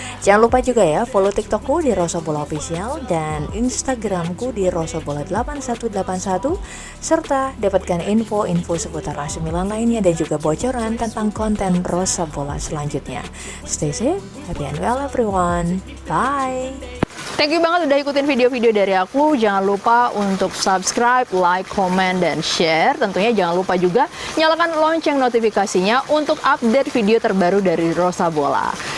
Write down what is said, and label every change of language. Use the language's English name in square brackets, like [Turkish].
[Indonesian] Jangan lupa juga ya follow TikTokku di Rosa Bola Official dan Instagramku di rosabola8181 serta dapatkan info-info seputar AC Milan lainnya dan juga bocoran tentang konten Rosa Bola selanjutnya. [English] Stay safe, happy and well everyone. Bye. Thank you [Indonesian] banget udah ikutin video-video dari aku. Jangan lupa untuk subscribe, like, comment, dan share. Tentunya jangan lupa juga nyalakan lonceng notifikasinya untuk update video terbaru dari Rosa Bola.